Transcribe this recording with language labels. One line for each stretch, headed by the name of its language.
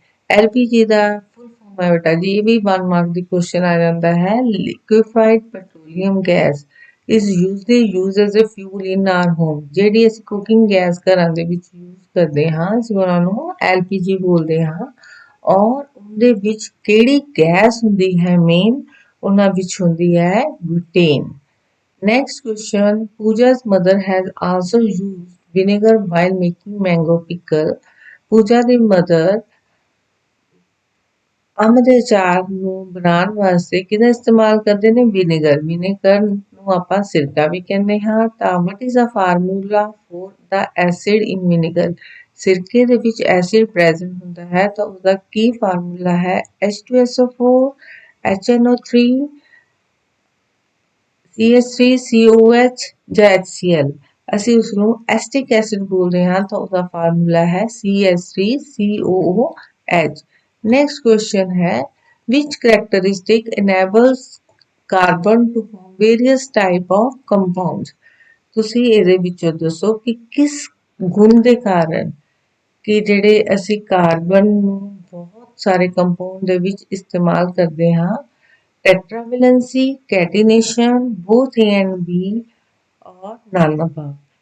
Punjabi: LPG ਦਾ full form ਹੈ ਬੇਟਾ ਜੀ ਇਹ ਵੀ 1 ਮਾਰਕ ਦੀ ਕੁਐਸਚਨ ਆ ਜਾਂਦਾ ਹੈ। ਲਿਕੁਇਫਾਈਡ petroleum gas
English: is usually used as a fuel in our home।
Punjabi: ਜਿਹੜੀ ਅਸੀਂ ਕੁਕਿੰਗ ਗੈਸ ਘਰਾਂ ਦੇ ਵਿੱਚ ਯੂਜ਼ ਕਰਦੇ ਹਾਂ ਅਸੀਂ ਉਹਨਾਂ ਨੂੰ LPG ਬੋਲਦੇ ਹਾਂ। ਔਰ ਉਹਦੇ ਵਿੱਚ ਕਿਹੜੀ ਗੈਸ ਹੁੰਦੀ ਹੈ ਮੇਨ? ਉਹਨਾਂ ਵਿੱਚ ਹੁੰਦੀ ਹੈ ਬੁਟੇਨ।
English: Next question, Pooja's mother has also used vinegar while making mango pickle।
Punjabi: Pooja ਦੀ mother ਅੰਬ ਦੇ ਅਚਾਰ ਨੂੰ ਬਣਾਉਣ ਵਾਸਤੇ ਕਿਹਦਾ ਇਸਤੇਮਾਲ ਕਰਦੇ ਨੇ? ਵਿਨੇਗਰ। ਵਿਨੇਗਰ ਨੂੰ ਆਪਾਂ ਸਿਰਕਾ ਵੀ ਕਹਿੰਦੇ ਹਾਂ। ਤਾਂ
English: What is the formula for the acid in vinegar?
Punjabi: ਸਿਰਕੇ ਦੇ ਵਿੱਚ ਐਸਿਡ ਪ੍ਰੈਜ਼ੈਂਟ ਹੁੰਦਾ ਹੈ ਤਾਂ ਉਹਦਾ ਕੀ ਫਾਰਮੂਲਾ ਹੈ? H2SO4 HNO3 CH3 COH ਜਾਂ HCl। ਅਸੀਂ ਉਸ ਨੂੰ ਐਸਟਿਕ ਐਸਿਡ ਬੋਲਦੇ ਹਾਂ ਤਾਂ ਉਹਦਾ ਫਾਰਮੂਲਾ ਹੈ CH3 COOH।
English: Next question है which characteristic enables carbon to form various type of compounds।
Punjabi: ਤੁਸੀਂ ਇਹਦੇ ਵਿੱਚੋਂ ਦੱਸੋ ਕਿ ਕਿਸ ਗੁਣ ਦੇ ਕਾਰਨ ਕਿ ਜਿਹੜੇ ਅਸੀਂ ਕਾਰਬਨ ਨੂੰ ਬਹੁਤ ਸਾਰੇ ਕੰਪਾਊਂਡ ਦੇ ਵਿੱਚ ਇਸਤੇਮਾਲ ਕਰਦੇ ਹਾਂ।
English: Tetravalency, catenation, both A and B और none above।